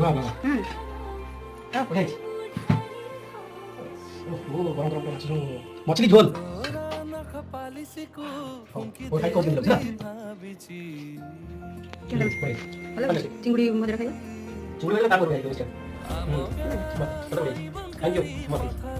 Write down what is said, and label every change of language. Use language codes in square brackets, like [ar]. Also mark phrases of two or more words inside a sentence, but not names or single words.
[hi] मछली झोल [or] ଚିଙ୍ଗୁଡ଼ି ମଜା ଖାଇବା। [en] thank you